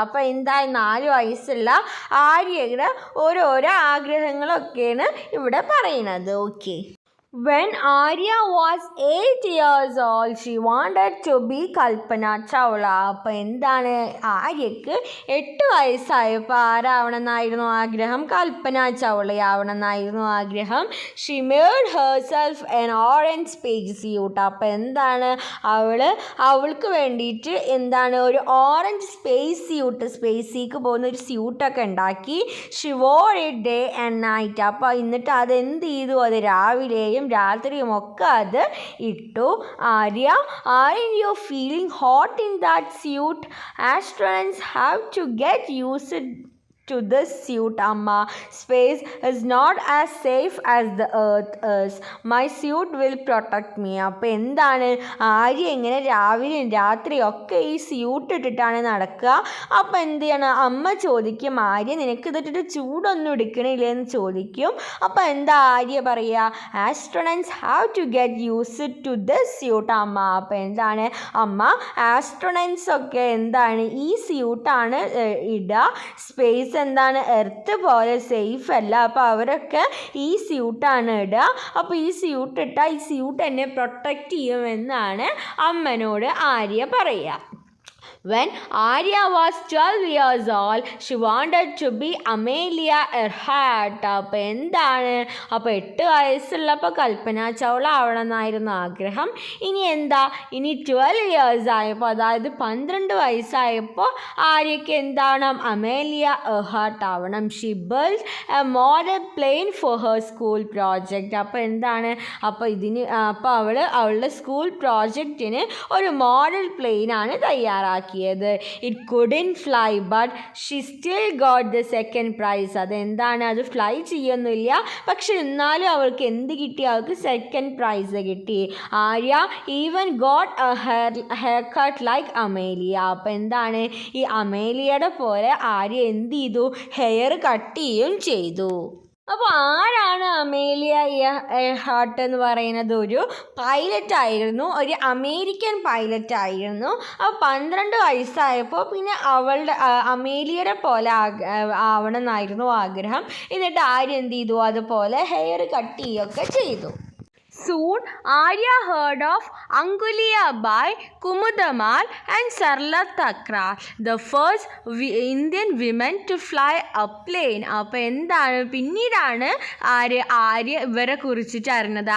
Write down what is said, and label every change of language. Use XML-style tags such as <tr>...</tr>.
<ml>അപ്പോൾ എന്തായി, 4 വയസ്സുള്ള ആര്യയുടെ ഓരോരോ ആഗ്രഹങ്ങളൊക്കെയാണ് ഇവിടെ പറയുന്നത്. Okay.</ml> <en>When Arya was 8 years old, she wanted to be Kalpana Chawla.</en> <ml>അപ്പോൾ എന്താണ്, ആര്യക്ക് 8 വയസ്സായപ്പോൾ ആരാവണമെന്നായിരുന്നു ആഗ്രഹം, കൽപ്പന ചൗളയാവണമെന്നായിരുന്നു ആഗ്രഹം.</ml> <en>She made herself an orange space suit.</en> <ml>അപ്പോൾ എന്താണ്, അവൾക്ക് വേണ്ടിയിട്ട് എന്താണ് ഒരു ഓറഞ്ച് സ്പേസിലേക്ക് പോകുന്ന ഒരു സ്യൂട്ടൊക്കെ ഉണ്ടാക്കി.</ml> <en>She wore it day and night.</en> <ml>അപ്പോൾ എന്നിട്ട് അതെന്ത് ചെയ്തു, അത് രാവിലെയും രാത്രിയും ഒക്കെ അത് ഇട്ടു.</ml> <en>Arya, aren't you feeling hot in that suit? Astronauts have to get used to this suit, amma. Space is not as safe as the earth is. My suit will protect me.</en> <ml>അപ്പോൾ എന്താണ്, ആര്യ ഇങ്ങനെ രാവിലെയും രാത്രിയും ഒക്കെ ഈ സ്യൂട്ട് ഇട്ടിട്ടാണ് നടക്കുക. അപ്പോൾ എന്ത് ചെയ്യണം, അമ്മ ചോദിക്കും, ആര്യ നിനക്ക് ഇതിട്ടിട്ട് ചൂടൊന്നും എടുക്കണില്ലെന്ന് ചോദിക്കും. അപ്പോൾ എന്താ ആര്യ പറയുക,</ml> <en>Astronauts have to get used to this suit, അമ്മ.</en> <ml>അപ്പോൾ എന്താണ്, അമ്മ ആസ്ട്രോണറ്റ്സ് ഒക്കെ എന്താണ് ഈ സ്യൂട്ടാണ് ഇടുക. സ്പേസ് എന്താണ്, എർത്ത് പോലെ സേഫ് അല്ല, അപ്പോൾ അവരൊക്കെ ഈ സ്യൂട്ടാണ് ഇടുക. അപ്പോൾ ഈ സ്യൂട്ട് ഇട്ടാൽ ഈ സ്യൂട്ട് എന്നെ പ്രൊട്ടക്റ്റ് ചെയ്യുമെന്നാണ് അമ്മനോട് ആര്യ പറയുക.</ml> <en>When Arya was 12 years old, she wanted to be Amelia Earhart.</en> <ml>അപ്പോൾ എന്താണ്, അപ്പോൾ 8 വയസ്സുള്ളപ്പോൾ കൽപ്പന ചൗള ആവണമെന്നായിരുന്നു ആഗ്രഹം. ഇനി എന്താ, ഇനി 12 years ആയപ്പോൾ, അതായത് 12 വയസ്സായപ്പോൾ ആര്യക്ക് എന്താണ്, അമേലിയ എർഹാർട്ട് ആവണം.</ml> <en>She built a model plane for her school project.</en> <ml>അപ്പോൾ എന്താണ്, അപ്പോൾ അവളുടെ സ്കൂൾ പ്രോജക്റ്റിന് ഒരു മോഡൽ പ്ലെയിനാണ് തയ്യാറാക്കി. ഉണ്ടാക്കിയത്.</ml> <en>It couldn't fly but she still got the second prize.</en> <ml>അതെന്താണ്, അത് ഫ്ലൈ ചെയ്യൊന്നുമില്ല, പക്ഷെ എന്നാലും അവൾക്ക് എന്ത് കിട്ടി, അവൾക്ക് സെക്കൻഡ് പ്രൈസ് കിട്ടി.</ml> <en>Arya even got a hair cut like Amelia.</en> <ml>അപ്പം എന്താണ്, ഈ അമേലിയയുടെ പോലെ ആര്യ എന്ത് ചെയ്തു, ഹെയർ കട്ട് ചെയ്യുകയും ചെയ്തു. അപ്പോൾ ആരാണ് അമേലിയ ഇയർഹാർട്ട് എന്ന് പറയുന്നത്? ഒരു പൈലറ്റ് ആയിരുന്നു, ഒരു അമേരിക്കൻ പൈലറ്റ് ആയിരുന്നു. അപ്പോൾ 12 വയസ്സായപ്പോൾ പിന്നെ അവളുടെ അമേലിയയുടെ പോലെ ആവണം എന്നായിരുന്നു ആഗ്രഹം. എന്നിട്ട് ആര്യ എന്ത് ചെയ്തു, അതുപോലെ ഹെയർ കട്ട് ചെയ്യുകയൊക്കെ ചെയ്തു.</ml> <en>Soon, Arya heard of Anguliya Bai, Kumudamal and Sarla Thakral, the first Indian women to fly a plane.</en> <ml>അപ്പോൾ എന്താണ്, പിന്നീടാണ് ആര്യ ഇവരെ കുറിച്ചിട്ട് അറിഞ്ഞത്.</ml>